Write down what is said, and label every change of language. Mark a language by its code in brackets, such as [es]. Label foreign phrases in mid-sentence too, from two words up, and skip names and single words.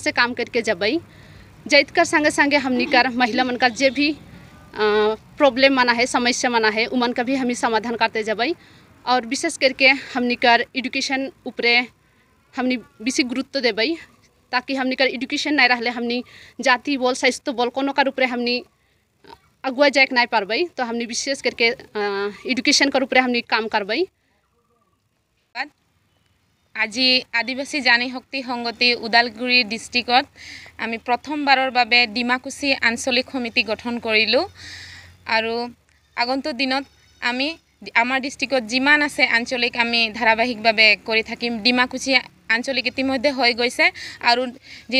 [sck] से काम करके जबई जैत कर संगे संगे हमने कर महिला मन का जे भी प्रॉब्लम मना है समस्या मना है उमन का भी हम समाधान करते जबई और विशेष करके हमने कर एजुकेशन ऊपरे हमने बेसी गुरुत्व देबई ताकि हमने कर एजुकेशन नहीं रहले हमने जाति बोल स्वास्थ्य बोल कोनो कर ऊपरे हमने अगुआ जाए नहीं पारबई तो हमने विशेष करके एजुकेशन कर ऊपर हमने काम करबई [as] আজি আদিবাসী জানি শক্তি সংগতি ওদালগুৰি ডিস্ট্ৰিক্টত আমি প্ৰথমবাৰৰ বাবে ডিমাকুচি আঞ্চলিক সমিতি গঠন কৰিলোঁ আৰু আগন্তুক দিনত আমি আমাৰ ডিস্ট্ৰিক্টত যিমান আছে আঞ্চলিক আমি ধাৰাবাহিকভাৱে কৰি থাকিম ডিমাকুচি আঞ্চলিক ইতিমধ্যে হৈ গৈছে আৰু যি